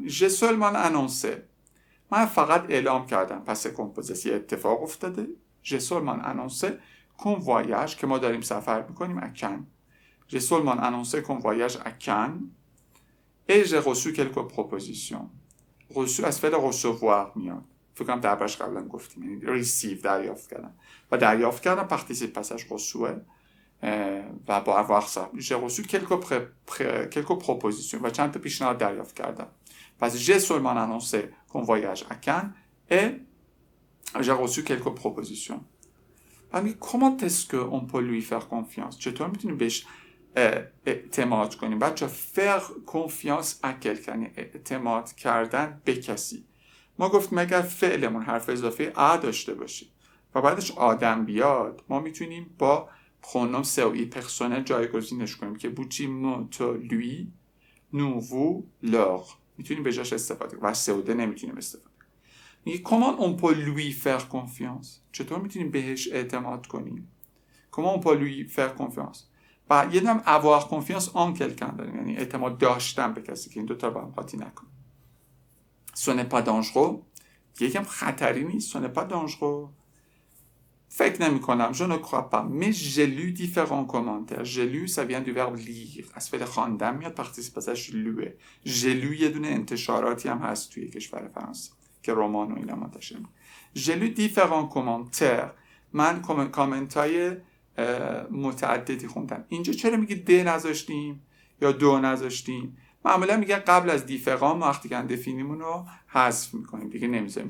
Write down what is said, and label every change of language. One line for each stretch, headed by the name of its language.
French: j'ai seulement annoncé،
Persian: من فقط اعلام کردم. پس کمپوزیسی اتفاق افتاده.
French: j'ai seulement annoncé qu'on voyage،
Persian: که ما داریم سفر میکنیم
French: à Cannes. j'ai seulement annoncé qu'on voyage à Cannes et j'ai reçu quelques propositions.
Persian: reçu از فعل recevoir میاد، فکر کنم دربارش قبلا گفتیم، یعنی receive دریافت کردن، و دریافت کردن
French: participe passage reçu
Persian: و با
French: avoir ça. j'ai reçu quelques propositions
Persian: و چند تا پیشنهاد دریافت کردم.
French: پس j'ai seulement annoncé qu'on voyage à Cannes et j'ai reçu quelques propositions.
Persian: ولی
French: comment est-ce que on peut lui faire confiance؟
Persian: چطور میتونیم بهش اعتماد کنیم؟ بچه
French: faire confiance à quelqu'un،
Persian: یعنی اعتماد کردن به کسی. ما گفتیم اگر فعلمون حرف اضافه ا داشته باشه و بعدش آدم بیاد، ما میتونیم با پرونوم سه و ای پرسونل جایگزینش کنیم که بوچی مو تو لوی نو وو لور، میتونیم به جاش استفاده کنیم و سه و ده نمیتونیم استفاده کنیم. میگه
French: comment on peut lui faire confiance؟
Persian: چطور میتونیم بهش اعتماد کنیم؟ comment on peut lui faire confiance؟ و یه دم
French: avoir confiance en quelqu'un
Persian: داریم، یعنی اعتماد داشتن به کسی، که این دوتا رو با هم قاطی نکنیم.
French: Ce n'est pas dangereux.
Persian: یکم خطری نیست.
French: Ce n'est pas dangereux.
Persian: فکر نمی کنم.
French: Je ne crois pas. Mais j'ai lu différents commentaires. J'ai lu, ça vient du verbe lire.
Persian: از فعل خواندن میاد، participe passage لوه.
French: J'ai lu
Persian: یه دونه انتشاراتی هم هست توی کشور فرانسه که رمان و اینا منتشر میکنه.
French: J'ai lu différents commentaires.
Persian: من کامنت های متعددی خوندم. اینجا چرا میگه د نذاشتیم یا دو نذاشتیم؟ معمولا میگه قبل از دیفران ما وقتی که دفینیمون رو حذف میکنیم دیگه نمیذاریم.